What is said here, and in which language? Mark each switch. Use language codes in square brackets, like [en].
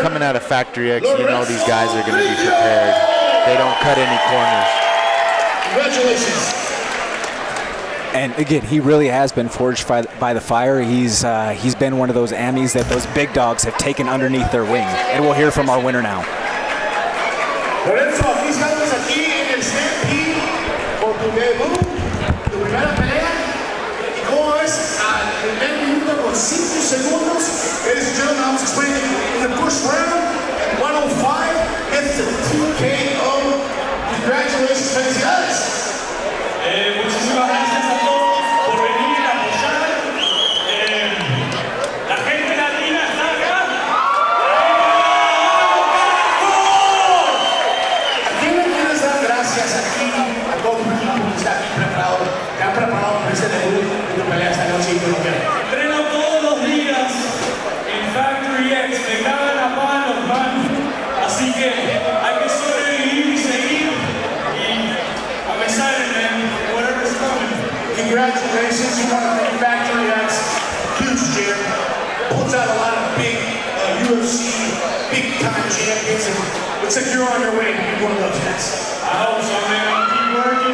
[en] Coming out of Factory X, you know these guys are going to be prepared. They don't cut any corners. Congratulations. And again, he really has been forged by the fire. He's been one of those Amis that those big dogs have taken underneath their wing. And we'll hear from our winner now. [es] Lorenzo, aquí estamos aquí en el Stampede por tu debut, tu primera pelea. ¿Y cómo ves al primer minuto con 5 segundos? [en] Ladies and gentlemen, I was explaining in the first round, 105 gets the TKO. Congratulations, [es] felicidades. Muchísimas gracias a todos por venir a apoyar. La gente latina está acá. Gracias aquí a todo el equipo que está aquí preparado, que han preparado para este debut de tu pelea esta noche y Entreno todos los días en Factory X, me cagan a palos, man. Así que hay que sobrevivir y seguir. Y [en] Congratulations, you want to thank Factory X, huge gym, puts out a lot of big UFC, big time champions, and looks like you're on your way to be one of those guys. I hope so, man. I'm gonna keep working.